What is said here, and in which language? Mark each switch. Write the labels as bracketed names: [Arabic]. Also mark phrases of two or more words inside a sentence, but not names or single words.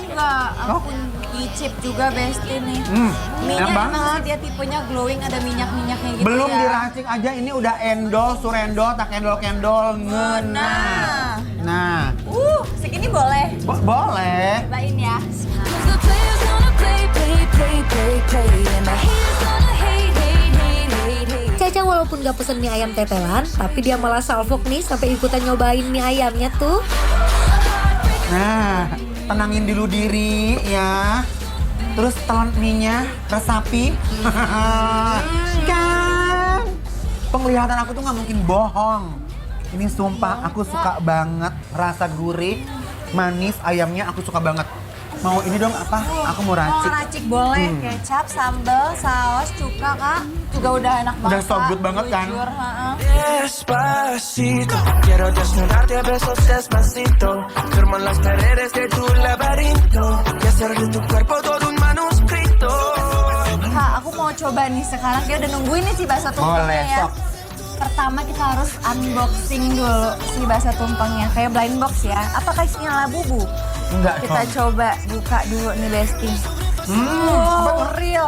[Indonesian] Boleh enggak? Oh. Ampun nyicip juga Besti nih. Minyak enak emang banget. sih dia tipenya glowing, ada minyak-minyaknya gitu Belum ya. diracik aja ini udah endol, surendol, tak endol-kendol, ngena. Nah, Segini boleh? Boleh. Cobain ya. [English] The players gonna play, play, play, play, play. And the haters gonna hate, hate, hate, hate, hate. [Indonesian] Caca walaupun gak pesen mie ayam tetelan, tapi dia malah salfok nih sampai ikutan nyobain mie ayamnya tuh. Nah, tenangin dulu diri ya. Terus telan mie-nya, resapi. Kan, penglihatan aku tuh nggak mungkin bohong. Ini sumpah aku suka banget rasa gurih, manis, ayamnya aku suka banget. Mau ini dong apa? Aku mau racik. Mau racik boleh, kecap, sambal, saus, cuka kak. Juga udah enak banget. Udah [English] so good [Indonesian] Kak. banget kan? Jujur, heeh. [Spanish] Despacito, quiero desnudarte a besos despacito. Firmo las paredes de tu laberinto y hacer de tu cuerpo todo un manuscrito. [Indonesian] Kak, aku mau coba nih sekarang. Dia udah nungguin nih si bakso Boleh, tumpengnya ya. sok. Pertama kita harus unboxing dulu si bakso tumpengnya. Kayak [English] blind box [Indonesian] ya. Apakah isinya labubu? Enggak, Kita coba buka dulu nih Besti. [English] Wow, real.